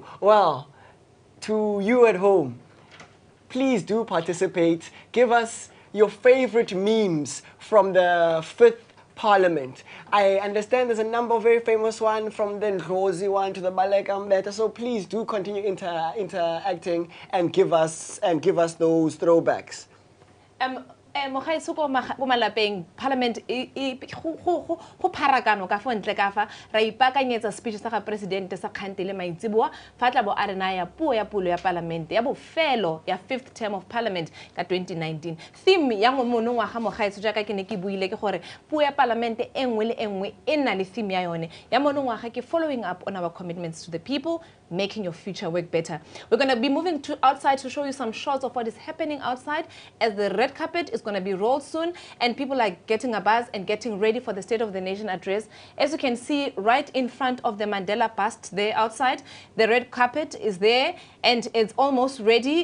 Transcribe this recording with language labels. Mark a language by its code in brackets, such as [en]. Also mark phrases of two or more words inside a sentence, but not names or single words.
[en] Well, to you at home, please do participate. Give us your favorite memes from the 5th Parliament. I understand there's a number of very famous ones, from the Ndlozi one to the Baleka Mbeta, so please do continue interacting and give us those throwbacks. [tn] Mogaetso ko malapeng Parliament go pharakano ka fo ntle ka fa ra ipakanyetsa speech sa ga president sa Kgantele Maitseboa fa tla bo a re naya puo ya pulo ya Parliament ya bofelo ya [en] 5th term of Parliament [tn] ka 2019. Theme ya mono wa ga mogaetso ja ka ke ne ke buile ke gore puo ya Parliament engwe le engwe e nna le theme ya yone ya mono wa ga ke [en] following up on our commitments to the people, making your future work better. We're going to be moving to outside to show you some shots of what is happening outside as the red carpet is going to be rolled soon and people are getting a buzz and getting ready for the State of the Nation address. As you can see right in front of the Mandela bust there outside, the red carpet is there and it's almost ready.